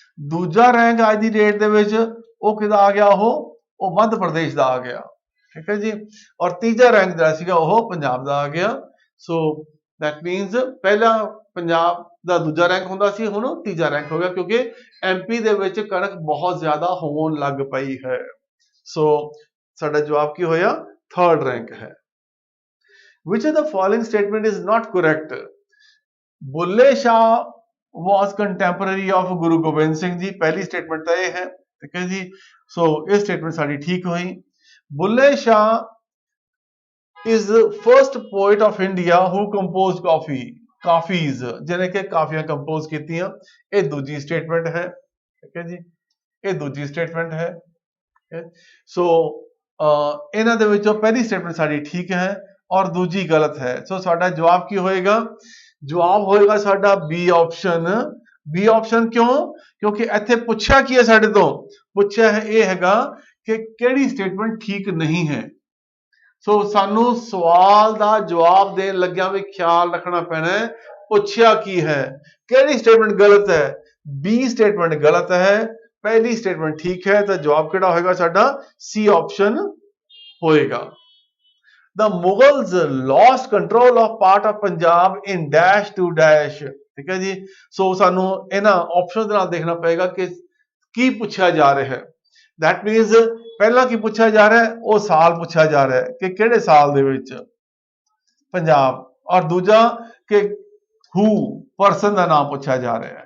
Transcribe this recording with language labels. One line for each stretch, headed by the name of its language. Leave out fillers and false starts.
Punjabi: ਦੂਜਾ ਰੈਂਕ ਅੱਜ ਦੀ ਡੇਟ ਦੇ ਵਿੱਚ ਉਹ ਕਿਹਦਾ ਆ ਗਿਆ? ਉਹ ਮੱਧ ਪ੍ਰਦੇਸ਼ ਦਾ ਆ ਗਿਆ। ਠੀਕ ਹੈ ਜੀ। ਔਰ ਤੀਜਾ ਰੈਂਕ ਜਿਹੜਾ ਸੀਗਾ ਉਹ ਪੰਜਾਬ ਦਾ ਆ ਗਿਆ। ਸੋ
English: that means
Punjabi: ਪਹਿਲਾ ਪੰਜਾਬ ਦਾ ਦੂਜਾ ਰੈਂਕ ਹੁੰਦਾ ਸੀ, ਹੁਣ ਉਹ ਤੀਜਾ ਰੈਂਕ ਹੋ ਗਿਆ ਕਿਉਂਕਿ MP ਦੇ ਵਿੱਚ ਕਣਕ ਬਹੁਤ ਜ਼ਿਆਦਾ ਹੋਣ ਲੱਗ ਪਈ ਹੈ। ਸੋ ਸਾਡਾ ਜਵਾਬ ਕੀ ਹੋਇਆ? ਥਰਡ ਰੈਂਕ ਹੈ।
English: Which of the following statement is not correct? Bulleh Shah was contemporary of Guru Gobind Singh ji.
Punjabi: ਪਹਿਲੀ ਸਟੇਟਮੈਂਟ ਤਾਂ ਇਹ ਹੈ। ਠੀਕ ਹੈ ਜੀ। ਸੋ ਇਹ ਸਟੇਟਮੈਂਟ ਸਾਡੀ ਠੀਕ ਹੋਈ।
English: Bulleh Shah is the first poet of India who composed kafis,
Punjabi: ਜਿਹਨੇ ਕਿ ਕਾਫੀਆਂ ਕੰਪੋਜ਼ ਕੀਤੀਆਂ। ਇਹ ਦੂਜੀ ਸਟੇਟਮੈਂਟ ਹੈ। ਠੀਕ ਹੈ ਜੀ। ਇਹ ਦੂਜੀ ਸਟੇਟਮੈਂਟ ਹੈ। ਸੋ ਇਹਨਾਂ ਦੇ ਵਿੱਚੋਂ ਪਹਿਲੀ ਸਟੇਟਮੈਂਟ ਸਾਡੀ ਠੀਕ ਹੈ ਔਰ ਦੂਜੀ ਗਲਤ ਹੈ। ਸੋ ਸਾਡਾ ਜਵਾਬ ਕੀ ਹੋਏਗਾ? ਜਵਾਬ ਹੋਏਗਾ ਸਾਡਾ ਬੀ ਆਪਸ਼ਨ। ਬੀ ਆਪਸ਼ਨ ਕਿਉਂ? ਕਿਉਂਕਿ ਇੱਥੇ ਪੁੱਛਿਆ ਕੀ ਹੈ ਸਾਡੇ ਤੋਂ? ਪੁੱਛਿਆ ਹੈ ਇਹ ਹੈਗਾ ਕਿ ਕਿਹੜੀ ਸਟੇਟਮੈਂਟ ਠੀਕ ਨਹੀਂ ਹੈ। ਸੋ ਸਾਨੂੰ ਸਵਾਲ ਦਾ ਜਵਾਬ ਦੇਣ ਲੱਗਿਆਂ ਵੀ ਖਿਆਲ ਰੱਖਣਾ ਪੈਣਾ ਹੈ ਪੁੱਛਿਆ ਕੀ ਹੈ, ਕਿਹੜੀ ਸਟੇਟਮੈਂਟ ਗਲਤ ਹੈ। ਬੀ ਸਟੇਟਮੈਂਟ ਗਲਤ ਹੈ, ਪਹਿਲੀ ਸਟੇਟਮੈਂਟ ਠੀਕ ਹੈ। ਤਾਂ ਜਵਾਬ ਕਿਹੜਾ ਹੋਏਗਾ ਸਾਡਾ? ਸੀ ਆਪਸ਼ਨ ਹੋਏਗਾ।
English: The Mughals lost control of part of Punjab in dash to dash।
Punjabi: ਠੀਕ ਹੈ ਜੀ। ਸੋ ਸਾਨੂੰ ਇਹਨਾਂ ਆਪਸ਼ਨ ਦੇ ਨਾਲ ਦੇਖਣਾ ਪਏਗਾ ਕਿ ਕੀ ਪੁੱਛਿਆ ਜਾ ਰਿਹਾ ਹੈ।
English: That means
Punjabi: ਪਹਿਲਾਂ ਕੀ ਪੁੱਛਿਆ ਜਾ ਰਿਹਾ ਹੈ? ਉਹ ਸਾਲ ਪੁੱਛਿਆ ਜਾ ਰਿਹਾ ਹੈ ਕਿ ਕਿਹੜੇ ਸਾਲ ਦੇ ਵਿੱਚ ਪੰਜਾਬ, ਔਰ ਦੂਜਾ ਕਿ who ਪਰਸਨ ਦਾ ਨਾਮ ਪੁੱਛਿਆ ਜਾ ਰਿਹਾ ਹੈ।